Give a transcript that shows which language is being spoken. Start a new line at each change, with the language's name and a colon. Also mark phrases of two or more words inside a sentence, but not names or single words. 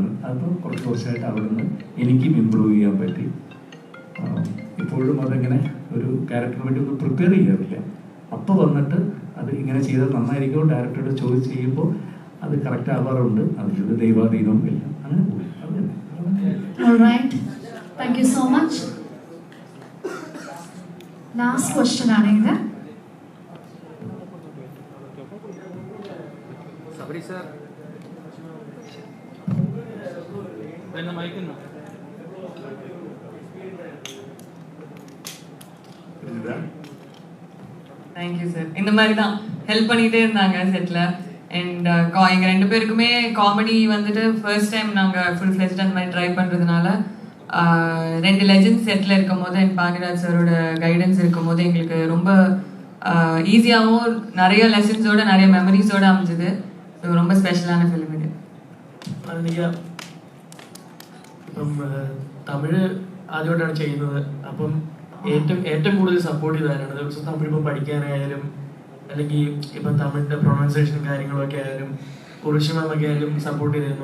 Malayalam: അപ്പോൾ കുറച്ച് വർഷമായിട്ട് അവിടുന്ന് എനിക്കും ഇമ്പ്രൂവ് ചെയ്യാൻ പറ്റി. ഇപ്പോഴും അതെങ്ങനെ ഒരു ക്യാരക്ടറിന് വേണ്ടി ഒന്ന് പ്രിപ്പയർ ചെയ്യാറില്ല. അപ്പോൾ വന്നിട്ട് അത് ഇങ്ങനെ ചെയ്താൽ നന്നായിരിക്കുമോ ഡയറക്ടറോട് ചോദിച്ച് ചെയ്യുമ്പോൾ അത് കറക്റ്റ് ആവാറുണ്ട്. അതിലൊരു ദൈവാധീനവും ഇല്ല, അങ്ങനെ പോകും. അത് തന്നെ.
English: Alright. Thank you so much. Last question
Malayalam: ആണ് ഇത്.
Tamil: സബരി സർ என்ன மைக்குன்னா தேங்க்யூ சார். இந்த மாதிரி தான் ஹெல்ப் பண்ணிகிட்டே இருந்தாங்க செட்டில். அண்ட் எங்கள் 2 பேருக்குமே காமெடி வந்துட்டு
English: first time
Tamil: நாங்கள்
English: full fledged
Tamil: அந்த மாதிரி ட்ரை பண்ணுறதுனால 2 லெஜெண்ட்ஸ் செட்டில் இருக்கும் போது அண்ட் பாக்யராஜ் சாரோட கைடன்ஸ் இருக்கும் போது எங்களுக்கு ரொம்ப ஈஸியாகவும் நிறைய லெசன்ஸோட நிறைய மெமரிஸோடு அமைஞ்சது. ஸோ ரொம்ப ஸ்பெஷலான ஃபிலிம் இது.
Malayalam: ഇപ്പം തമിഴ് ആദ്യമായിട്ടാണ് ചെയ്യുന്നത്. അപ്പം ഏറ്റവും കൂടുതൽ സപ്പോർട്ട് ചെയ്താലാണ് തമിഴ് ഇപ്പം പഠിക്കാനായാലും അല്ലെങ്കിൽ ഇപ്പം തമിഴിൻ്റെ പ്രൊണൗൺസിയേഷൻ കാര്യങ്ങളൊക്കെ ആയാലും ഉർവശി മാമൊക്കെ ആയാലും സപ്പോർട്ട് ചെയ്തിരുന്നു.